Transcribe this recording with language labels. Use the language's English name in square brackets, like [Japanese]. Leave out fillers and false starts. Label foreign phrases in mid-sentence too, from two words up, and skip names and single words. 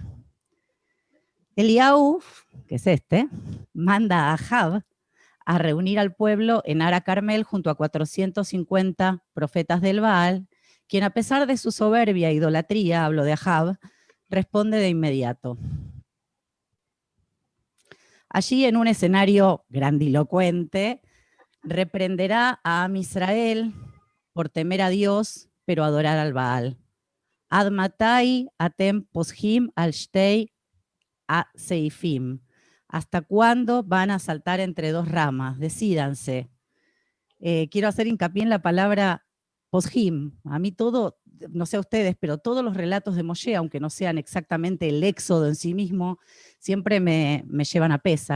[Spanish] Eliyahu, que es manda a Ahab a reunir al pueblo en Ara Carmel junto a 450 profetas del Baal, quien a pesar de su soberbia e idolatría, hablo de Ahab, responde de inmediato. Allí, en un escenario grandilocuente, reprenderá a [Hebrew] עם ישראל [Spanish] por temer a Dios, pero adorar al Baal. [Hebrew] עד מתי אתם פוסחים על שתי הסעיפים. [Spanish] ¿Hasta cuándo van a saltar entre dos ramas? Decídanse. Quiero hacer hincapié en la palabra poshim. A mí todo, no sé a ustedes, pero todos los relatos de Moshe, aunque no sean exactamente el éxodo en sí mismo, siempre me llevan a Pesaj.